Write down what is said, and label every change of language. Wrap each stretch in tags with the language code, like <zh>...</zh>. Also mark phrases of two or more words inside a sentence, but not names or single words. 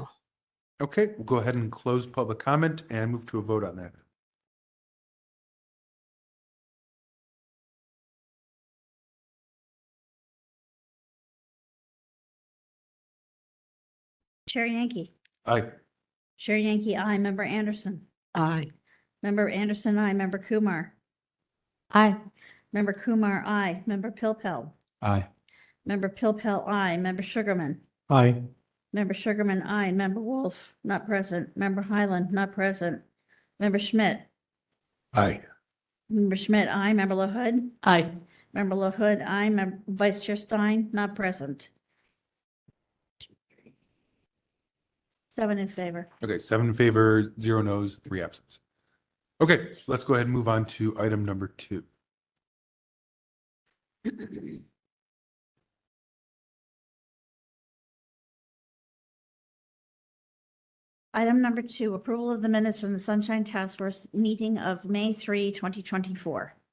<en>Okay, we'll go ahead and close public comment and move to a vote on that. Chair Yankee. Aye. Chair Yankee, aye. Member Anderson. Aye. Member Anderson, aye. Member Kumar. Aye. Member Kumar, aye. Member Pilpel. Aye. Member Pilpel, aye. Member Sugarman. Aye. Member Sugarman, aye. Member Wolf, not present. Member Highland, not present. Member Schmidt. Aye. Member Schmidt, aye. Member LaHood. Aye. Member LaHood, aye. Member Vice Chair Stein, not present. 7 in favor. Okay, 7 in favor, 0 no's, 3 absent. Okay, let's go ahead and move on to item number 2. Item number 2, approval of the minutes from the Sunshine Task Force meeting of May 3, 2024.</en>